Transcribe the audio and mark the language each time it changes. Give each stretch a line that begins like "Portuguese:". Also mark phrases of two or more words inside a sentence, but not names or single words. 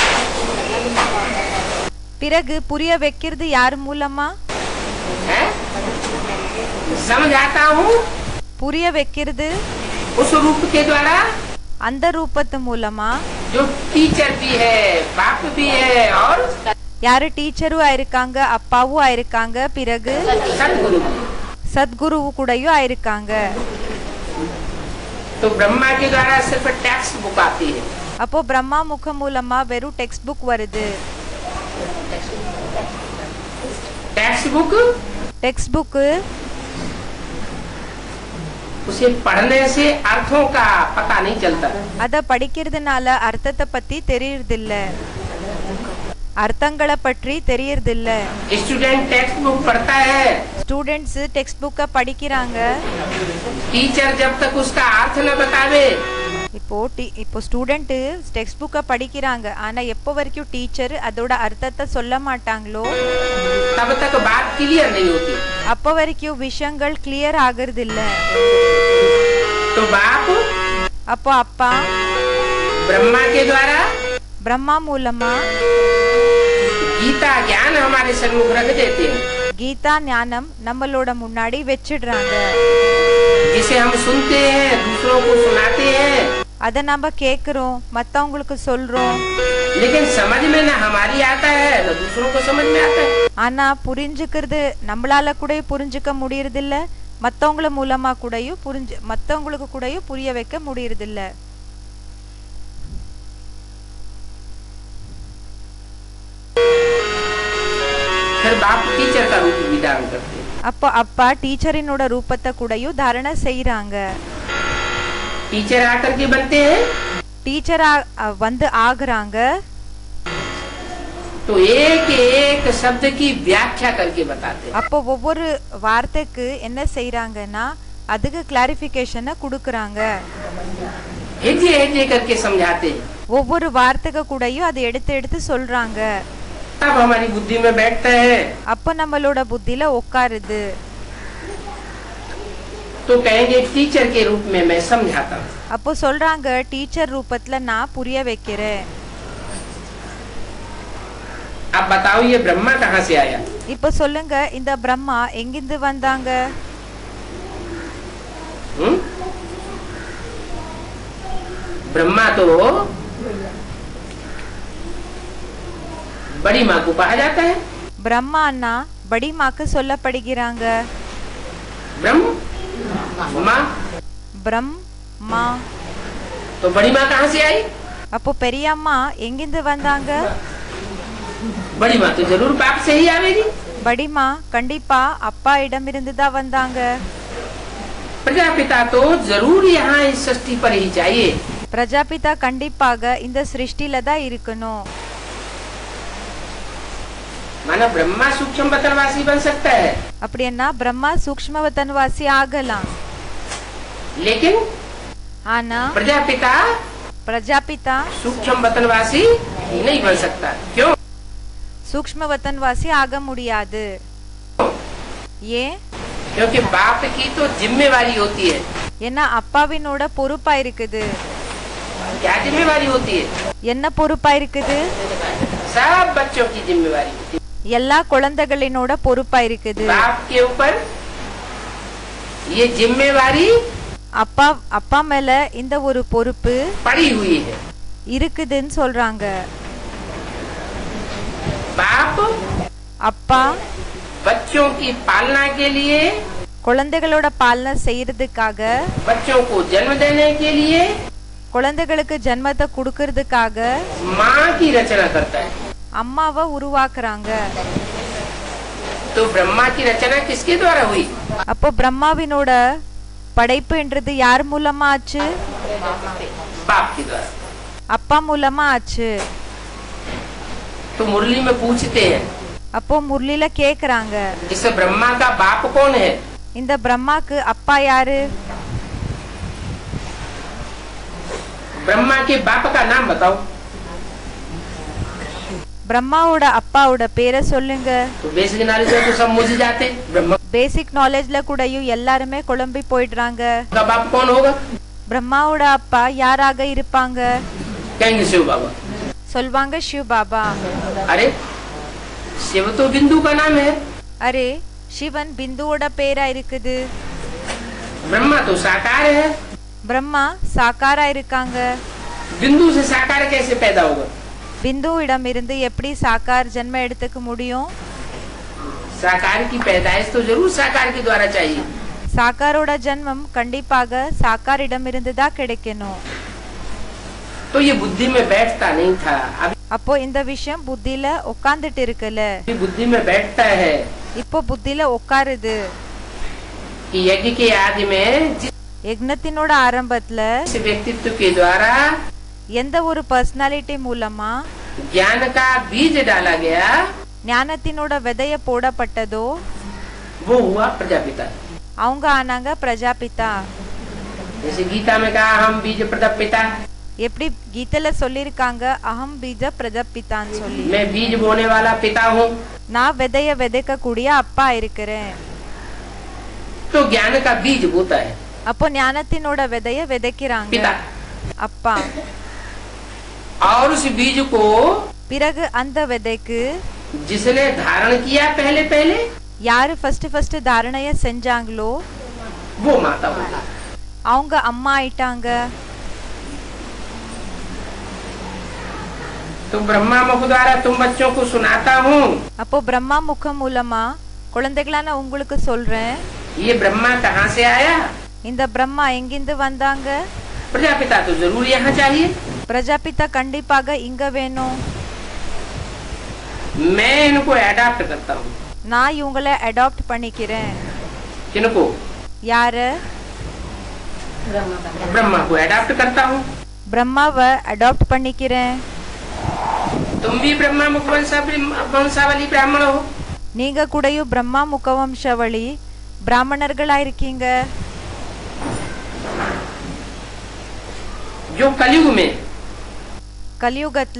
Tamil: பிறகு புரிய வைக்கிறது யார் மூலமா?
Hindi: है? समझाता हूँ
Tamil: புரிய வைக்கிறது
Hindi: उस रूप के द्वारा
Tamil: அந்த ரூபத்து மூலமா.
Hindi: जो टीचर भी है, बाप भी है और
Tamil: யாரு டீச்சரும் ஆயிருக்காங்க, அப்பாவும் ஆயிருக்காங்க, பிறகு
Hindi: सदगुरु भी।
Tamil: சத்குரு கூடயும் ஆயிருக்காங்க.
Hindi: तो ब्रह्मा के द्वारा सिर्फ
English: text book
Hindi: आती है।
Tamil: அப்போ பிரம்மா முக மூலமா வெறும்
English: text book
Tamil: வருது.
English: text book text book
Hindi: उसे पढ़ने से अर्थों का पता नहीं चलता।
Tamil: அத படிக்கிறதுனால அர்த்தத்தை பத்தி தெரியறதில்ல, அர்த்தங்களை பற்றி தெரியறதில்ல.
Hindi: स्टूडेंट
English: text book
Hindi: पढ़ता है,
Tamil: ஸ்டூடெண்ட்ஸ்
English: text book
Tamil: படிக்கிறாங்க.
Hindi: टीचर जब तक उसका अर्थ न बतावे
Tamil: இப்போ ஸ்டூடெண்ட்
English: text book
Tamil: படிக்கிறாங்க, ஆனா எப்போ வரைக்கும் டீச்சர் அதோட அர்த்தத்தை சொல்ல மாட்டாங்களோ
Hindi: तब तक बात क्लियर नहीं होती।
Tamil: அப்போ வரைக்கும் விஷயங்கள் கிளியர் ஆகிறது இல்ல.
Hindi: तो बाप
Tamil: அப்போ அப்பா
Hindi: ब्रह्मा के द्वारा
Tamil: பிரம்மா மூலமா
Hindi: गीता ज्ञान हमारे सन्मुख रख देते हैं,
Tamil: கீதா ஞானம் நம்மளோட முன்னாடி வச்சிடுறாங்க.
Hindi: जिसे हम सुनते हैं, दूसरों को सुनाते हैं,
Tamil: அத நம்ம கேக்குறோம், மத்தவங்களுக்கு சொல்றோம்.
Hindi: लेकिन समझ में न हमारी आता है न दूसरों को समझ में आता है।
Tamil: ஆனா புரிஞ்சுக்கிறது நம்மளால கூட புரிஞ்சுக்க முடியறது இல்ல, மத்தவங்கள மூலமா கூடயும் மத்தவங்களுக்கு கூடயும் புரிய வைக்க முடியறது இல்ல.
Hindi: फिर फिर बाप टीचर का रूप भी धारण करते हैं।
Tamil: அப்போ அப்பா டீச்சரினோட ரூபத்தை கூடயும் தாரணை செய்யறாங்க।
Hindi: टीचर आकर के बनते हैं,
Tamil: டீச்சரா வந்து ஆகுறாங்க।
Hindi: तो एक एक शब्द की व्याख्या करके बताते हैं।
Tamil: அப்போ ஒவ்வொரு வார்த்தைக்கு என்ன செய்யறாங்கன்னா அதுக்கு கிளாரிஃபிகேஷனை கொடுக்கறாங்க।
Hindi: हेजे हेजे करके समझाते हैं।
Tamil: ஒவ்வொரு வார்த்தைக்கு கூடயும் அதை எடுத்து எடுத்து சொல்றாங்க।
Hindi: अब हमारी बुद्धि में बैठता है,
Tamil: அப்போ நம்மளோட புத்தியில உட்காருது।
Hindi: तो कहेंगे टीचर के रूप में मैं समझाता हूँ।
Tamil: அப்போ சொல்றாங்க டீச்சர் ரூபத்துல நான் புரிய வைக்கிறேன்।
Hindi: अब बताओ ये ब्रह्मा कहाँ से आया?
Tamil: இப்போ சொல்லுங்க இந்த பிரம்மா எங்கிருந்து வந்தாங்க?
Hindi: ब्रह्मा तो बड़ी माँ को कहा जाता है।
Tamil: பிரம்மான்னா
Hindi: बड़ी माँ
Tamil: க்கு சொல்லப்படுகிறாங்க।
Hindi: ब्रह्मा
Tamil: பிரம்மா।
Hindi: तो बड़ी माँ कहाँ से आई?
Tamil: அப்போ பெரியம்மா எங்கிருந்து வந்தாங்க?
Hindi: बड़ी माँ तो जरूर बाप से ही आवेगी। बड़ी माँ
Tamil: கண்டிப்பா அப்பா இடமிருந்து தான் வந்தாங்க।
Hindi: प्रजापिता तो जरूर यहाँ इस सृष्टि पर ही चाहिए।
Tamil: பிரஜாபிதா கண்டிப்பாக இந்த சிருஷ்டில தான் இருக்கணும்।
Hindi: माना ब्रह्मा सूक्ष्म वतनवासी बन सकता है,
Tamil: அப்படின்னா பிரம்மா சூக்ஷ்ம வதனவாசி ஆகலாம்।
Hindi: लेकिन
Tamil: ஆனா
Hindi: प्रजापिता सूक्ष्म वतनवासी नहीं बन सकता। क्यों?
Tamil: சூக்ஷ்ம வதனவாசி ஆக முடியாது। ஏன்?
Hindi: क्योंकि बाप की तो जिम्मेवारी होती है।
Tamil: ஏன்னா அப்பாவினோட பொறுப்பா இருக்குது।
Hindi: क्या जिम्मेवारी होती है?
Tamil: என்ன பொறுப்பா இருக்குது?
Hindi: सब बच्चों की जिम्मेवारी होती है।
Tamil: எல்லா குழந்தைகளினோட பொறுப்பா இருக்குது।
Hindi: बाप के ऊपर ये जिम्मेवारी
Tamil: அப்பா மேல இந்த ஒரு பொறுப்பு
Hindi: पड़ी हुई है,
Tamil: இருக்குதுன்னு சொல்றாங்க।
Hindi: बाप
Tamil: அப்பா
Hindi: बच्चों की पालना के लिए,
Tamil: குழந்தைகளோட பாலனை செய்யறதுக்காக,
Hindi: बच्चों को जन्म देने के लिए,
Tamil: குழந்தைகளுக்கு ஜன்மத்தை கொடுக்கறதுக்காக
Hindi: माँ की रचना करता है।
Tamil: அம்மாவை உருவாக்குறாங்க।
Hindi: तो ब्रह्मा की रचना किसके द्वारा हुई?
Tamil: அப்போ பிரம்மாவினோட படைப்புன்றது யார் மூலமா ஆச்சு?
Hindi: बाप के द्वारा।
Tamil: அப்பா மூலமா ஆச்சு।
Hindi: तो मुरली में पूछते हैं,
Tamil: அப்போ முரளில கேக்குறாங்க
Hindi: इस ब्रह्मा का बाप कौन है?
Tamil: இந்த பிரம்மாக்கு அப்பா யாரு?
Hindi: ब्रह्मा के बाप का नाम बताओ।
Tamil: பிரம்மாவோட அப்பாவோட பேரை சொல்லுங்க।
Hindi: तो
English: basic knowledge
Hindi: में तो सब मुझ जाते। ब्रह्मा
English: basic knowledge
Tamil: கூடயும் எல்லாருமே குழம்பி போயிடுறாங்க।
Hindi: का बाप कौन होगा?
Tamil: பிரம்மாவோட அப்பா யாராக இருப்பாங்க?
Hindi: कहेंगे शिव बाबा।
Tamil: சொல்வாங்க சிவ பாபா।
Hindi: अरे शिव तो बिंदु का नाम है।
Tamil: அரே சிவன் பிந்துவோட பேரா இருக்குது।
Hindi: ब्रह्मा तो साकार है।
Tamil: பிரம்மா சாக்காரா இருக்காங்க।
Hindi: बिंदु से साकार कैसे पैदा होगा?
Tamil: பிந்துவிடம் இருந்து எப்படி சாக்கார் ஜன்ம எடுத்துக்க முடியும்?
Hindi: साकार की पैदाइश तो जरूर साकार के द्वारा चाहिए।
Tamil: சாக்காரோட ஜன்மம் கண்டிப்பாக சாக்காரிடம் இருந்து தான் கிடைக்கணும்।
Hindi: तो ये बुद्धि में बैठता नहीं था। अभी
Tamil: அப்போ இந்த விஷயம் புத்தியில உட்கார்ந்துட்டு இருக்கல,
Hindi: बुद्धि में बैठता है
Tamil: இப்போ புத்தியில உட்காருது।
Hindi: कि यज्ञ के आदि में
Tamil: யக்னத்தினோட ஆரம்பத்துல
Hindi: जिस व्यक्तित्व के द्वारा
Tamil: எந்த ஒரு பர்சனாலிட்டி மூலமா
Hindi: ज्ञान का बीज डाला गया,
Tamil: ஞானத்தினோட விதைய போடப்பட்டதோ
Hindi: वो हुआ प्रजापिता।
Tamil: அவங்க ஆனாங்க பிரஜாபிதா।
Hindi: जैसे गीता में कहा हम बीज प्रजापिता,
Tamil: எப்படி கீதையில சொல்லிருக்காங்க
Sanskrit: अहं बीज
Tamil: பிரஜாபிதான்னு சொல்லி।
Hindi: मैं बीज बोने वाला पिता हूँ।
Tamil: நான் விதைய விதைக்க கூடிய அப்பா இருக்கிறேன்।
Hindi: तो ज्ञान का बीज बोता है
Tamil: அப்போ ஞானத்தினோட விதைய விதைக்கிறாங்க
Hindi: पिता,
Tamil: அப்பா।
Hindi: और उस बीज को
Tamil: பிறகு அந்த விதைக்கு
Hindi: जिसने धारण किया पहले पहले,
Tamil: யாரு ஃபர்ஸ்ட் தாரணைய செஞ்சாங்களோ
Hindi: वो माता होता है।
Tamil: அவங்க அம்மா ஆயிட்டாங்க।
Hindi: तो ब्रह्मा मुख द्वारा तुम बच्चों को सुनाता हूँ।
Tamil: அப்போ பிரம்மா முகம் மூலமா குழந்தைகளான உங்களுக்கு சொல்றேன்,
Hindi: ये ब्रह्मा कहाँ से आया?
Tamil: இந்த பிரம்மா எங்கிருந்து வந்தாங்க?
Hindi: प्रजापिता तो जरूर यहाँ चाहिए।
Tamil: பிரஜாபிதா கண்டிப்பாக இங்க வேணும்।
Hindi: मैं इनको अडॉप्ट करता हूँ।
Tamil: நான் இவங்களை அடாப்ட் பண்ணிக்கிறேன்.
Hindi: किनको?
Tamil: யார?
Hindi: ब्रह्मा को अडॉप्ट करता हूँ.
Tamil: பிரம்மாவை அடாப்ட் பண்ணிக்கிறேன்.
Hindi: तुम भी ब्रह्मा मुख वंशावली ब्राह्मण हो.
Tamil: நீங்க கூடயும் பிரம்மா முகவம்சவழி பிராமணர்களா இருக்கீங்க.
Hindi: जो कलयुग में,
Tamil: கலியுகத்துல,